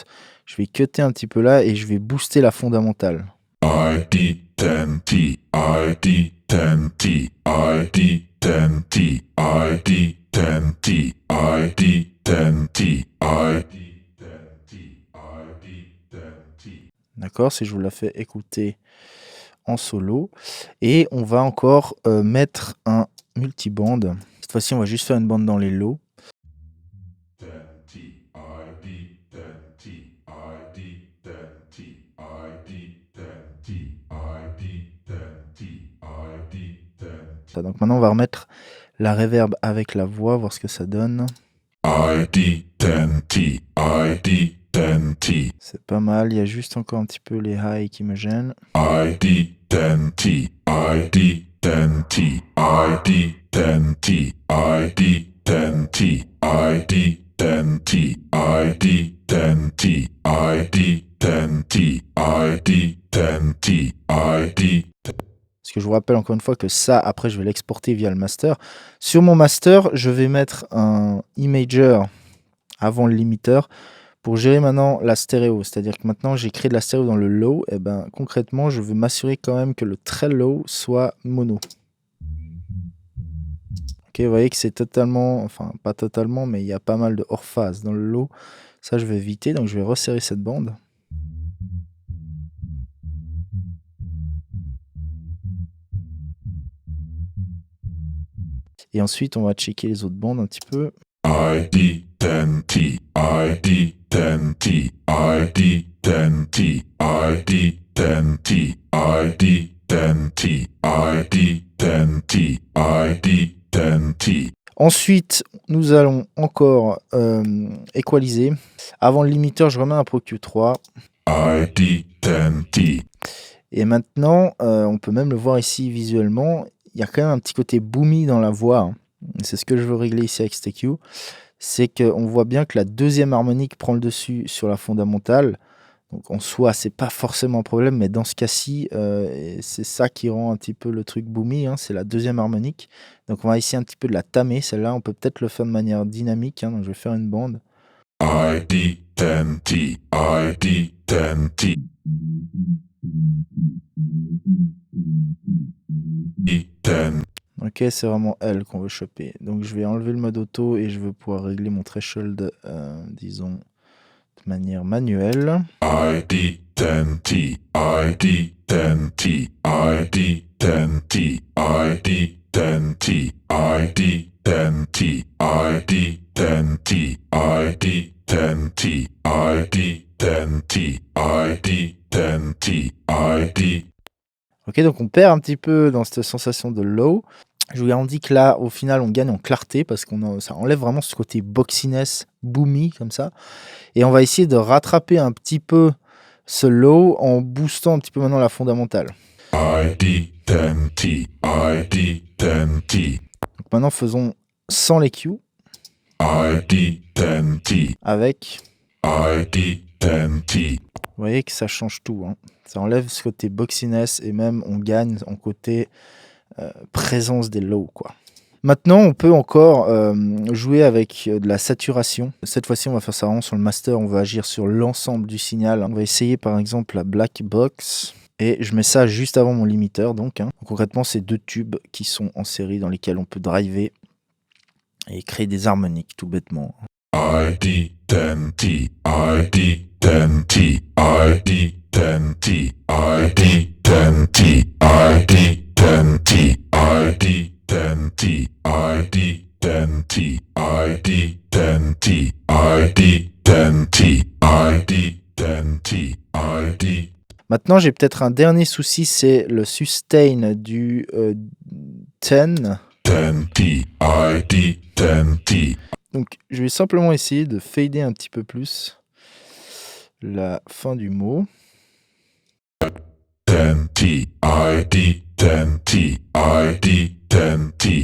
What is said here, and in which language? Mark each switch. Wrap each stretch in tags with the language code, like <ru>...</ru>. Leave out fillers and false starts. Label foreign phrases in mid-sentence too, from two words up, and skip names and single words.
<fr>Je vais cutter un petit peu là et je vais booster la fondamentale.</fr> <en>D10T, I D10T, I D10T, I D10T, I D10T.</en> <fr>D'accord, si je vous la fais écouter en solo. Et on va encore mettre un multiband. Cette fois-ci, on va juste faire une bande dans les lows. Donc maintenant, on va remettre la reverb avec la voix, voir ce que ça donne.</fr> <en>ID10T, ID10T.</en> <fr>C'est pas mal, il y a juste encore un petit peu les highs qui me gênent.</fr> <en>ID10T, ID10T, ID10T, ID10T, ID10T, ID10T, ID10T, ID10T, ID.</en> <fr>Parce que je vous rappelle encore une fois que ça, après, je vais l'exporter via le master. Sur mon master, je vais mettre un imager avant le limiteur pour gérer maintenant la stéréo. C'est-à-dire que maintenant, j'ai créé de la stéréo dans le low. Et ben, concrètement, je veux m'assurer quand même que le très low soit mono. Ok, vous voyez que c'est totalement, enfin, pas totalement, mais il y a pas mal de hors-phase dans le low. Ça, je vais éviter, donc je vais resserrer cette bande. Et ensuite, on va checker les autres bandes un petit peu.</fr> <en>ID10T, ID10T, ID10T, ID10T, ID10T, ID10T, ID10T.</en> <fr>Ensuite, nous allons encore équaliser. Avant le limiteur, je remets un Pro Q3.</fr> <en>ID10T.</en> <fr>Et maintenant, on peut même le voir ici visuellement. Il y a quand même un petit côté boomy dans la voix. Hein. C'est ce que je veux régler ici avec STQ. C'est qu'on voit bien que la deuxième harmonique prend le dessus sur la fondamentale. Donc en soi, c'est pas forcément un problème, mais dans ce cas-ci, c'est ça qui rend un petit peu le truc boomy. Hein, c'est la deuxième harmonique. Donc on va essayer un petit peu de la tamer. Celle-là, on peut peut-être le faire de manière dynamique. Hein, donc je vais faire une bande.</fr> <en>ID10T, ID10T. D10.</en> <fr>Ok, c'est vraiment elle qu'on veut choper. Donc je vais enlever le mode auto et je veux pouvoir régler mon threshold, disons, de manière manuelle.</fr> <en>ID10T, ID10T, ID10T, ID10T, ID10T, ID10T, ID10T, ID10T, ID10T, ID.</en> <fr>Ok, donc on perd un petit peu dans cette sensation de low. Je vous garantis que là, au final, on gagne en clarté parce qu'on ça enlève vraiment ce côté</fr> <en>boxiness, boomy</en> <fr>comme ça. Et on va essayer de rattraper un petit peu ce low en boostant un petit peu maintenant la fondamentale.</fr> <en>ID10T, ID10T.</en> <fr>Donc maintenant, faisons sans les Q</fr> <en>ID10T,</en> <fr>avec.</fr> <en>ID10T.</en> <fr>Vous voyez que ça change tout. Hein. Ça enlève ce côté boxiness et même on gagne en côté présence des lows, quoi. Maintenant, on peut encore jouer avec de la saturation. Cette fois-ci, on va faire ça vraiment sur le master. On va agir sur l'ensemble du signal. On va essayer par exemple la black box. Et je mets ça juste avant mon limiteur. Donc, hein. Concrètement, c'est deux tubes qui sont en série dans lesquels on peut driver et créer des harmoniques tout bêtement.</fr> <en>ID10T, ID10T, ID10T, ID10T, ID10T, ID10T, ID10T, ID10T, ID10T, ID10T, ID.</en> <fr>Maintenant, j'ai peut-être un dernier souci, c'est le sustain du 10.</fr> <en>10T, ID10T.</en> <fr>Donc, je vais simplement essayer de fader un petit peu plus la fin du mot.</fr> <en>10T, ID10T, ID10T.</en>